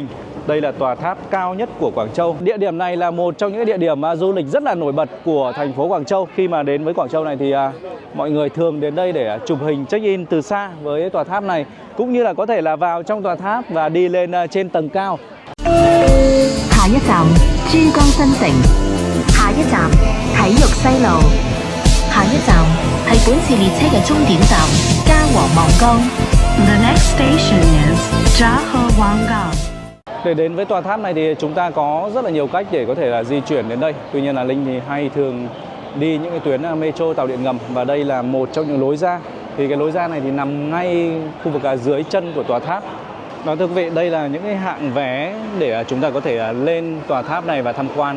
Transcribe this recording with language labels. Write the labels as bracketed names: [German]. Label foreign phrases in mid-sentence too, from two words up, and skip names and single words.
[Vietnamese] Đây là tòa tháp cao nhất của Quảng Châu. Địa điểm này là một trong những địa điểm du lịch rất là nổi bật của thành phố Quảng Châu. Khi mà đến với Quảng Châu này thì mọi người thường đến đây để chụp hình check-in từ xa với tòa tháp này, cũng như là có thể là vào trong tòa tháp và đi lên trên tầng cao. [Cantonese] 下一站珠江新城，下一站體育西路，下一站係本次列車嘅終點站嘉禾望崗。 [English] The next station is [Cantonese] 嘉禾望崗。 [Vietnamese] Để đến với tòa tháp này thì chúng ta có rất là nhiều cách để có thể là di chuyển đến đây. Tuy nhiên là Linh thì hay thường đi những cái tuyến metro, tàu điện ngầm và đây là một trong những lối ra. Thì cái lối ra này thì nằm ngay khu vực dưới chân của tòa tháp. Đó, thưa quý vị, đây là những cái hạng vé để chúng ta có thể lên tòa tháp này và tham quan.